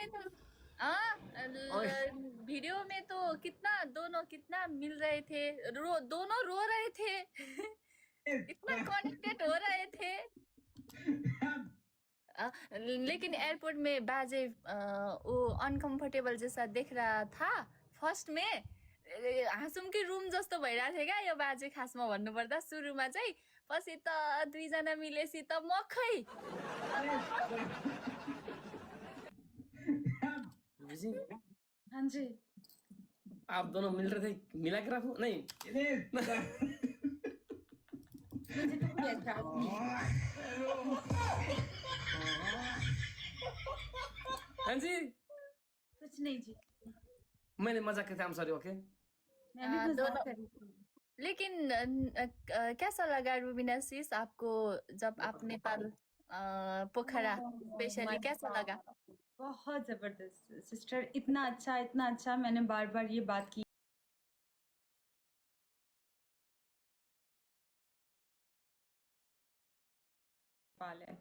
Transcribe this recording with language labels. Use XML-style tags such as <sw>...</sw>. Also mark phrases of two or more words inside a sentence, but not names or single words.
<hi>में तो हाँ वीडियो में तो कितना दोनों कितना मिल रहे थे, दोनों रो रहे थे इतना कनेक्टेड हो रहे थे। लेकिन एयरपोर्ट में बाजे वो अनकम्फर्टेबल जैसा दिख रहा था फर्स्ट में।</hi> <ne>हाँसुमकै रुम जस्तो भइरहेको थियो क्या यो बाजे, खासमा भन्नुपर्दा सुरुमा चाहिँ। पछि त दुईजना मिलेपछि त मखै।</ne> <hi>जी हाँ जी, आप दोनों मिल रहे थे, मिला के रखो नहीं। मुझे तो कोई एतराज नहीं है। हाँ जी कुछ नहीं जी, मैंने मजाक किया था,</hi> <en>I'm sorry, ओके।</en> <hi>मैं भी मजाक दोनों कर रही थी। लेकिन कैसा लगा रुबीना सिस आपको जब आप नेपाल पोखरा स्पेशली My कैसा लगा? God, बहुत जबरदस्त सिस्टर, इतना अच्छा। मैंने बार बार ये बात की नेपाल है।</hi>